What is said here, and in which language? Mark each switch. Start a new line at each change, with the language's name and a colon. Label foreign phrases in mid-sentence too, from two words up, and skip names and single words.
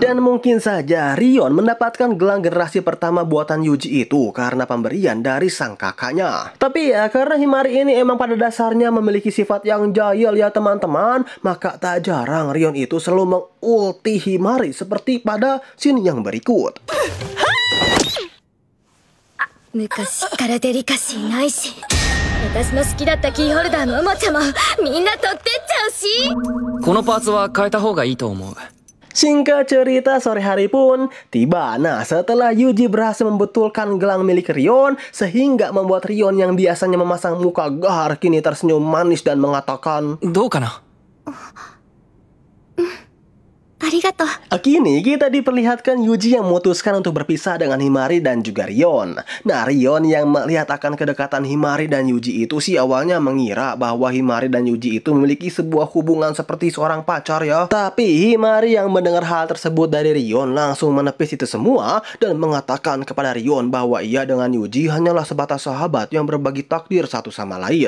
Indonesian: Dan mungkin saja Rion mendapatkan gelang generasi pertama buatan Yuji itu karena pemberian dari sang kakaknya. Tapi ya karena Himari ini memang pada dasarnya memiliki sifat yang jahil ya teman-teman, maka tak jarang Rion itu selalu mengulti Himari seperti pada scene yang berikut.
Japanese: 昔からデリカシーないし、私の好きだったキーホルダーのおもちゃもみんな取ってっちゃうし。このパーツは変えた方がいいと思う。
Indonesian: Singkat cerita, sore hari pun tiba. Nah, setelah Yuji berhasil membetulkan gelang milik Rion, sehingga membuat Rion yang biasanya memasang muka gahar kini tersenyum manis dan mengatakan,
Japanese: どうかな? ありがとう。
Indonesian: Kini kita diperlihatkan Yuji yang memutuskan untuk berpisah dengan Himari dan juga Rion. Nah, Rion yang melihat akan kedekatan Himari dan Yuji itu sih awalnya mengira bahwa Himari dan Yuji itu memiliki sebuah hubungan seperti seorang pacar ya. Tapi Himari yang mendengar hal tersebut dari Rion langsung menepis itu semua dan mengatakan kepada Rion bahwa ia dengan Yuji hanyalah sebatas sahabat yang berbagi takdir satu sama lain.